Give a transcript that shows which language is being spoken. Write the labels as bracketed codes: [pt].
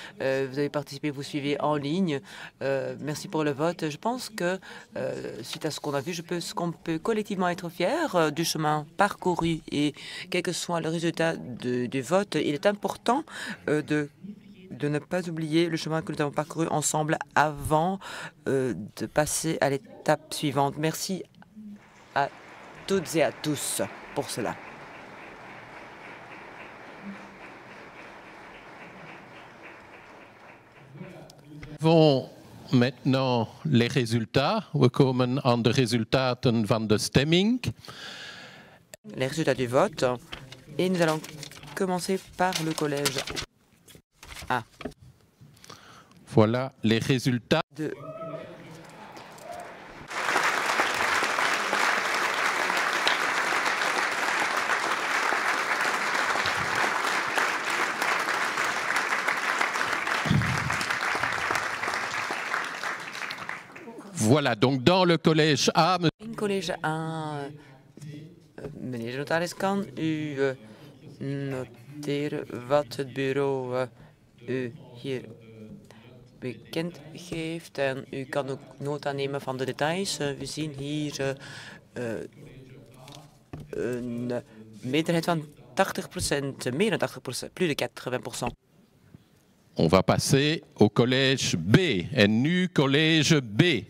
[fr] Vous avez participé, vous suivez en ligne. Merci pour le vote. Je pense que, suite à ce qu'on a vu, qu'on peut collectivement être fier du chemin parcouru et quel que soit le résultat du vote, il est important de ne pas oublier le chemin que nous avons parcouru ensemble avant de passer à l'étape suivante. Merci à toutes et à tous pour cela. Nous avons maintenant les résultats. [nl] We komen aan de resultaten van de stemming. [fr] Les résultats du vote. Et nous allons commencer par le collège A. Voilà les résultats. Voilà, donc dans le collège A... [nl] In college A, meneer de notaris, kan u noteren wat het bureau u hier bekend geeft. En u kan ook nota nemen van de details. We zien hier een meerderheid van 80%, meer dan 80%, [fr] plus de 80%. On va passer au collège B. [nl] En nu collège B.